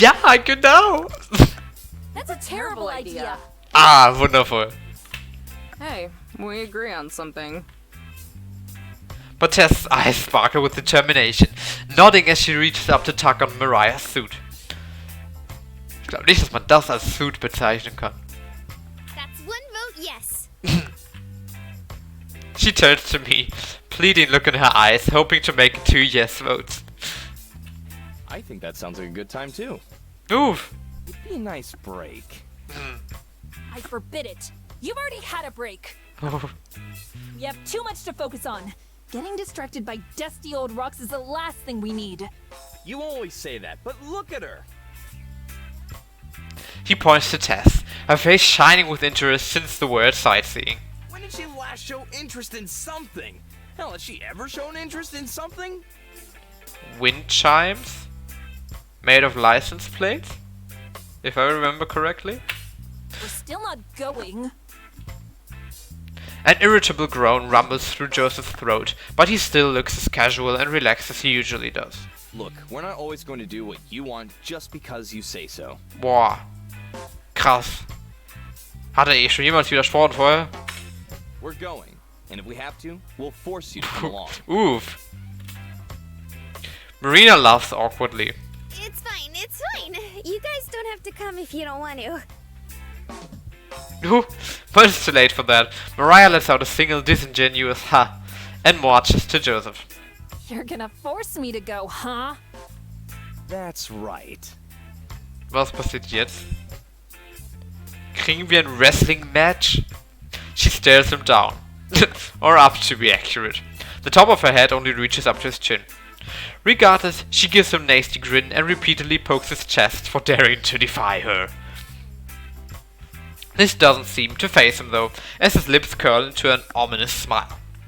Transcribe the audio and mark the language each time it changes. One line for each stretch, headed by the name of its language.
German: Ja, genau!
English: That's a terrible idea!
German: Ah, wundervoll.
English: Hey, we agree on something. But Tess' eyes sparkle with determination, nodding as she reaches up to tug on Mariah's suit.
German: Ich glaube nicht, dass man das als Suit bezeichnen kann.
English: That's one vote yes. She turns to me, pleading look in her eyes, hoping to make 2 yes votes. I think that sounds like a good time too. Oof. It'd be a nice break. I forbid it! You've already had a break! Oh. We have too much to focus on. Getting distracted by dusty old rocks is the last thing we need. You always say that, but look at her. He points to Tess, her face shining with interest since the word sightseeing. When did she last show interest in something? Hell, has she ever shown interest in something? Wind chimes? Made of license plates? If I remember correctly. We're still not going. An irritable groan rumbles through Joseph's throat, but he still looks as casual and relaxed as he usually does. Look, we're not always going to do what you want just because you say so.
German: Boah. Krass. Hat er eh schon jemals widersprochen vorher?
English: We're going, and if we have to, we'll force you to come along. Oof. Marina laughs awkwardly. It's fine, it's fine. You guys don't have to come if you don't want to. Ooh, but it's too late for that. Mariah lets out a single disingenuous ha and marches to Joseph. You're gonna force me to go, huh? That's right.
German: Was passiert jetzt? Kriegen wir ein Wrestling-Match?
English: She stares him down. Or up, to be accurate. The top of her head only reaches up to his chin. Regardless, she gives him a nasty grin and repeatedly pokes his chest for daring to defy her. This doesn't seem to faze him though, as his lips curl into an ominous smile.